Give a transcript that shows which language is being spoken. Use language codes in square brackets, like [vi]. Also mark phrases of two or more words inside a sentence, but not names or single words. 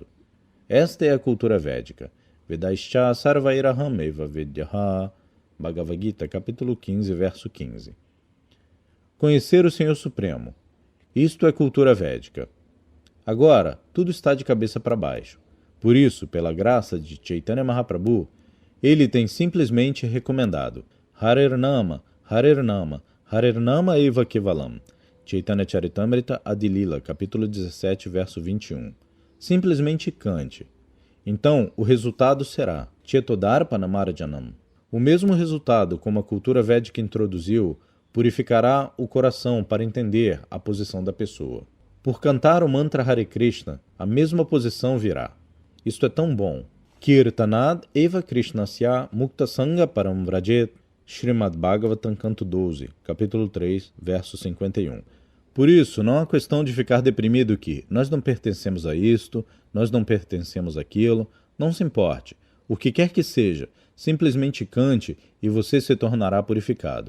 [pt] Esta é a cultura védica. [sa] Vedaischa Sarvairaham Eva Vedyaha, Bhagavad Gita, [pt] capítulo 15, verso 15. Conhecer o Senhor Supremo. Isto é cultura védica. Agora, tudo está de cabeça para baixo. Por isso, pela graça de Chaitanya Mahaprabhu, ele tem simplesmente recomendado [sa] Harer Nama, Harer Nama, Harer Nama Eva Kevalam. [pt] Chaitanya Charitamrita Adilila, capítulo 17, verso 21. Simplesmente cante. Então, o resultado será [sa] Chetodarpana Marajanam. [pt] O mesmo resultado como a cultura védica introduziu purificará o coração para entender a posição da pessoa. Por cantar o mantra Hare Krishna, a mesma posição virá. Isto é tão bom. [sa] Kirtanad Eva Krishnasya Mukta Sangha Param Vrajet, Srimad Bhagavatam, [pt] canto 12, capítulo 3, verso 51. Por isso, não há questão de ficar deprimido que nós não pertencemos a isto, nós não pertencemos àquilo, não se importe. O que quer que seja, simplesmente cante e você se tornará purificado.